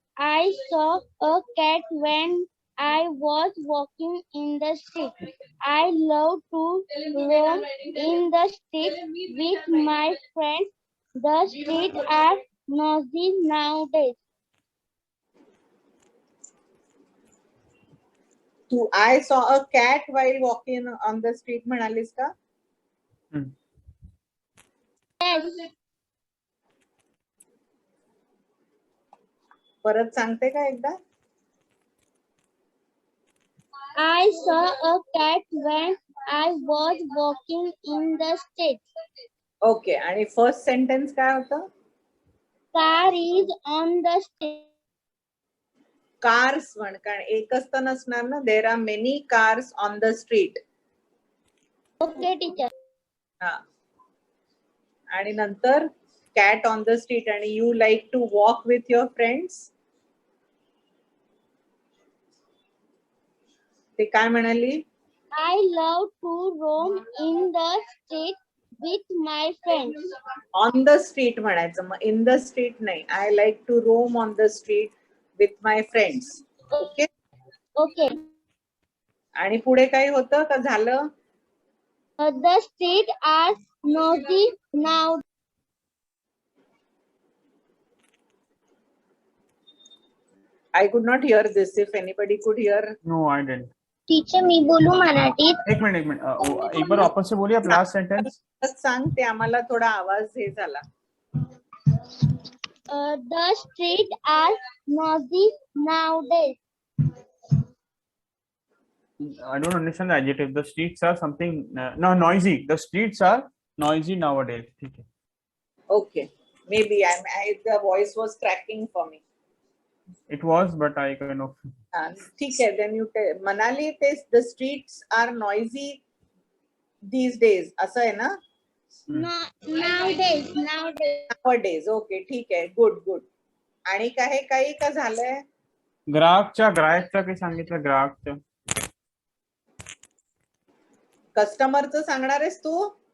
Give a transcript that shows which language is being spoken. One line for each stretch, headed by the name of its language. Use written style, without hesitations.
English: I saw a cat when I was walking in the street. I love to roam in the street with my friends. The streets are noisy nowadays.
Marathi: Tu
English: I saw a cat while walking on the street
Marathi: म्हणालीस का.
English: Yes.
Marathi: परत सांगते का एकदा.
English: I saw a cat when I was walking in the street.
Marathi: Okay आणि
English: first sentence
Marathi: काय होतं.
English: Car is on the street.
Marathi: Cars म्हण कारण एकच तर नसणार ना.
English: There are many cars on the street. Okay, teacher.
Marathi: हा आणि नंतर
English: cat on the street
Marathi: आणि
English: You like to walk with your friends.
Marathi: ते काय म्हणाली.
English: I love to roam in the street with my friends. On the street
Marathi: म्हणायचं मग
English: in the street
Marathi: नाही.
English: I like to roam on the street with my friends. Okay Okay.
Marathi: आणि पुढे काही होतं का झालं.
English: The streets are noisy now. I could not hear this. If anybody could hear. No, I didn't.
Marathi: Teacher मी बोलू मराठीत.
Hindi: एक मिनट एक बार वापस से बोलिए आप
English: Last sentence.
Marathi: सांग ते आम्हाला थोडा आवाज हे झाला.
English: The streets are noisy nowadays. I don't understand the adjective. The streets are something no noisy. The streets are noisy nowadays.
Hindi: ठीक है.
English: Okay, maybe the voice was cracking for me. It was, but I kind of.
Hindi: ठीक है,
English: then you tell. Manali, the streets are noisy these days.
Marathi: असं आहे ना? Nowadays. Okay, ठीक आहे. Good. आणि काही का झालंय? ग्राहकच्या काही सांगितलं ग्राहकच्या. कस्टमरचं सांगणार आहेस तू?